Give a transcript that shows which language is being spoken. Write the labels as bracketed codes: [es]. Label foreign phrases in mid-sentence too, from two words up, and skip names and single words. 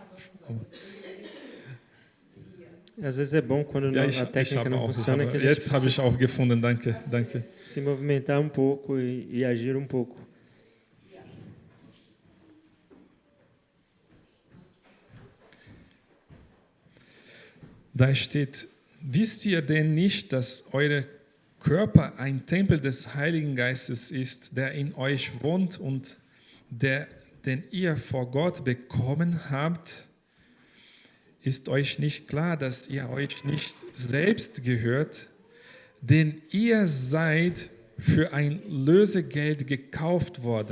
[pt] Às vezes é bom quando [de] Ja, [pt] a técnica não funciona, que a gente [de] jetzt habe ich [pt] precisa [de] auch gefunden, danke, danke. [pt] se movimentar um pouco e agir um pouco. [de] Da steht, wisst ihr denn nicht, dass eure Körper ein Tempel des Heiligen Geistes ist, der in euch wohnt und den ihr vor Gott bekommen habt? Ist euch nicht klar, dass ihr euch nicht selbst gehört, denn ihr seid für ein Lösegeld gekauft worden?